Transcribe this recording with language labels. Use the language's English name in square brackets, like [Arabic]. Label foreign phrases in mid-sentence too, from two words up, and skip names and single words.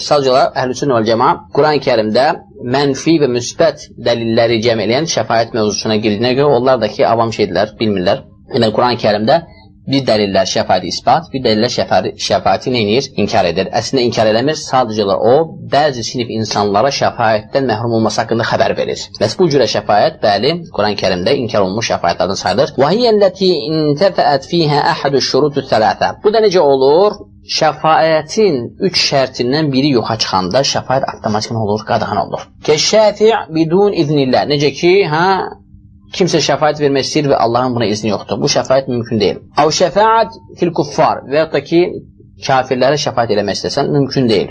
[Azerbaijani] Sadəcə olaraq Əhlüsünnə vəl Cəmaət Quran-ı Kərimdə mənfi və müsbət dəlilləri cəm eləyən şəfaət mövzusuna girdiyinə görə onlar da ki, avam şeydilər, bilmirlər. Yəni Quran-ı Kərimdə bir dəlillər şəfaəti isbat, bir dəlillər şəfaəti neyinir? İnkar edir. Əslində inkar eləmir, sadəcə o, bəzi sinif insanlara şəfaətdən məhrum olması haqqında xəbər verir. Bəs bu cürə şəfaət, bəli, Quran-ı Kərimdə inkar olunmuş şəfaətlərdən sayılır. [Arabic] وَهِيَ الَّتِي اِنْتَفَأَتْ فِيهَا أَحَدُ الشُّرُوطُ الثَّلَاثَةِ [Azerbaijani] Bu da necə olur? Şəfaətin 3 şərtindən biri yoxa çıxanda şəfaət avtomatik olur, qadağan olur. [Arabic] كالشفاعة بدون إذن الله. [Azerbaijani] Necə ki, kimsə şəfaət vermək istəyir və Allahın buna izni yoxdur. Bu şəfaət mümkün deyil. [Arabic] أو الشفاعة في الكفار [Azerbaijani] və yaxud da ki, kafirlərə şəfaət eləmək istəsən, mümkün deyil.